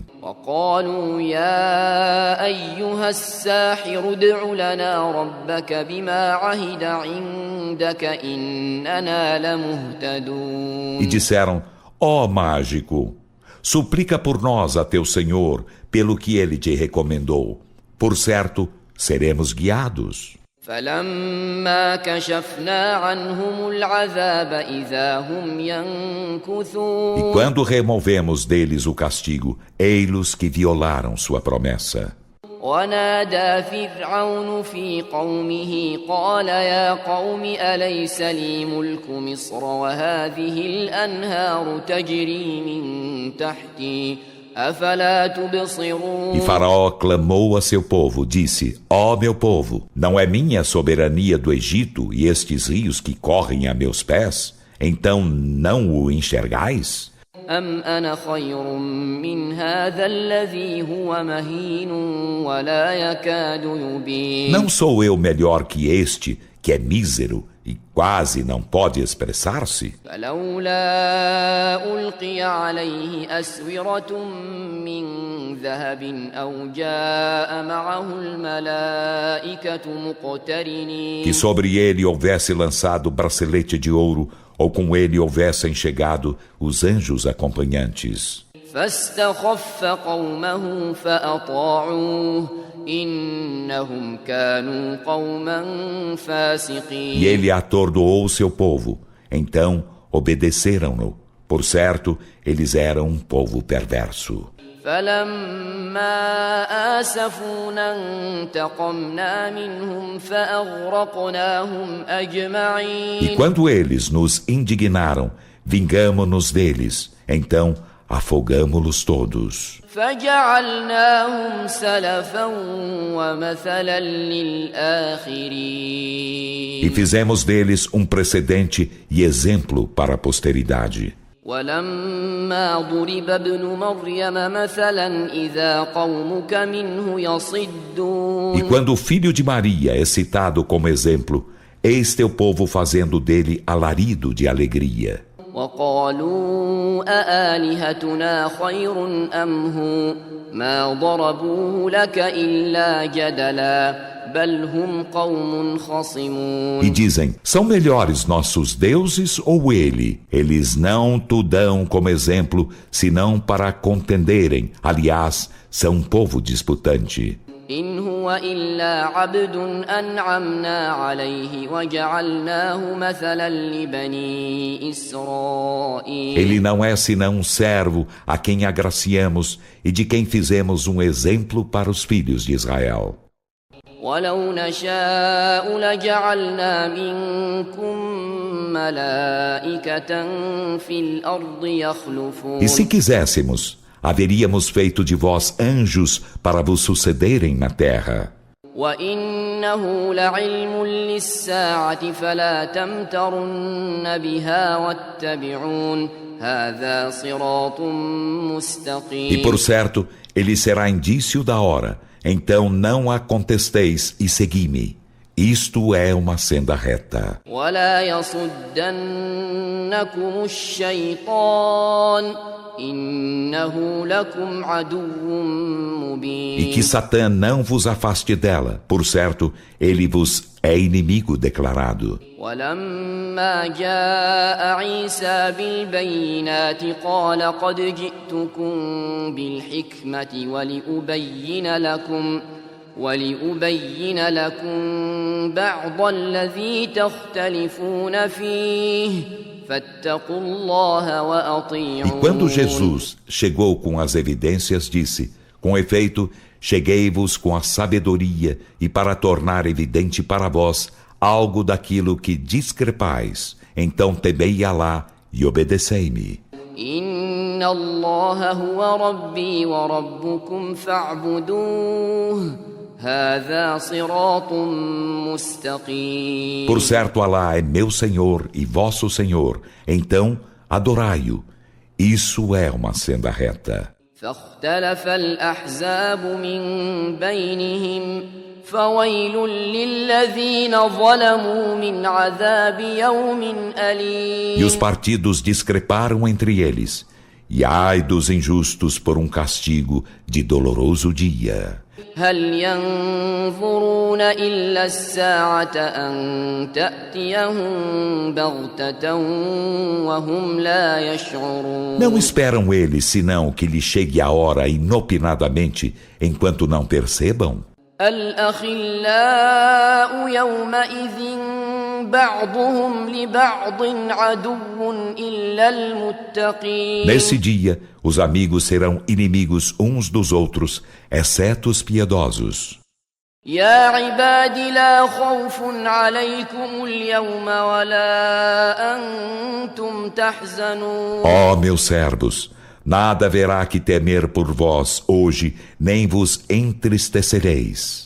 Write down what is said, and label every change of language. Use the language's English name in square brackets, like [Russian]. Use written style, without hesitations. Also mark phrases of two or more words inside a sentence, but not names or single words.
[Arabic] وقالوا يا أيها الساحر ادع لنا ربك بما عهد عندك إننا لمهتدون. [Portuguese] E disseram: ó mágico, suplica por nós a teu Senhor, pelo que ele te recomendou. Por certo, seremos guiados. [Arabic] فلما كشفنا عنهم العذاب إذا هم ينكثون. [Portuguese] E quando removemos deles o castigo, ei-los que violaram sua promessa. [Arabic] ونادى فرعون في قومه قال يا قوم أليس لي ملك مصر وهذه الأنهار تجري من تحتي أفلا تبصرون. [Portuguese] E Faraó clamou a seu povo, disse: ó meu povo, não é minha a soberania do Egito e estes rios que correm a meus pés? Então não o enxergais? [Arabic] أم أنا خير من هذا الذي هو مهين ولا يكاد يبين. [Portuguese] Não sou eu melhor que este, que é mísero e quase não pode expressar-se? [Arabic] فلولا ألقي عليه أسورة من ذهب أو جاء معه الملائكة مقترنين. [Portuguese] Que sobre ele houvesse lançado bracelete de ouro, ou com ele houvessem chegado os anjos acompanhantes. [Arabic] فاستخف قومه فأطاعوه إنهم كانوا قوما فاسقين. [Portuguese] E ele atordoou seu povo, então obedeceram-no. Por certo, eles eram um povo perverso. [Arabic] فلما آسفونا انتقمنا منهم فأغرقناهم أجمعين. [Portuguese] E quando eles nos indignaram, vingamo-nos deles, então afogamo-los todos. [Arabic] فجعلناهم سلفا ومثلا للآخرين. [Portuguese] E fizemos deles um precedente e exemplo para a posteridade. [Arabic] ولما ضرب ابن مريم مثلا إذا قومك منه يصدون. [Portuguese] E quando o filho de Maria é citado como exemplo, eis teu povo fazendo dele alarido de alegria. [Arabic] وقالوا أآلهتنا خير أم هو ما ضربوه لك إلا جدلا بل هم قوم خصمون. [Portuguese] E dizem, são melhores nossos deuses ou ele? Eles não te dão como exemplo, senão para contenderem. Aliás, são um povo disputante. [Arabic] إن هو إلا عبد أنعمنا عليه وجعلناه مثلا لبني إسرائيل. [Portuguese] Ele não é senão um servo a quem agraciamos e de quem fizemos um exemplo para os filhos de Israel. [Arabic] ولو نشاء لجعلنا منكم ملائكة في الأرض يخلفون. [Portuguese] E se quiséssemos, haveríamos feito de vós anjos para vos sucederem na terra. [Arabic] وإنه لعلم للساعة فلا تمترن بها واتبعون هذا صراط مستقيم. [Portuguese] E por certo, ele será indício da hora. Então não a contesteis e segui-me. Isto é uma senda reta. [Arabic] ولا يصدنكم الشيطان إنه لكم عدو مبين. [Portuguese] E que Satã não vos afaste dela. Por certo, ele vos é inimigo declarado. [Arabic] ولما جاء عيسى بالبينات قال قد جئتكم بالحكمة ولأبين لكم بعض الذي تختلفون فيه فاتقوا الله وأطيعون. [Portuguese] E quando Jesus chegou com as evidências, disse: com efeito, cheguei-vos com a sabedoria e para tornar evidente para vós algo daquilo que discrepais. Então temei Alá e obedecei-me. [Arabic] إن الله هو ربي وربكم فاعبدوه هذا صراط مستقيم. [Portuguese] Por certo, Alá é meu Senhor e vosso Senhor, então adorai-o. Isso é uma senda reta. [Arabic] فاختلف الأحزاب من بينهم فويل للذين ظلموا من عذاب يوم أليم. [Portuguese] E os partidos discreparam entre eles, e ai dos injustos por um castigo de doloroso dia. [Arabic] هل ينظرون إلا الساعة أن تأتيهم بغتة وهم لا يشعرون. [Portuguese] Não esperam eles senão que lhe chegue a hora inopinadamente, enquanto não percebam? [Arabic] الأخلاء يومئذ بعضهم لبعض عدو إلا المتقين. [Portuguese] Nesse dia, os amigos serão inimigos uns dos outros, exceto os piedosos. [Arabic] يا عباد لا خوف عليكم اليوم ولا أنتم تحزنون. [Portuguese] Ó meus servos, nada haverá que temer por vós hoje, nem vos entristecereis.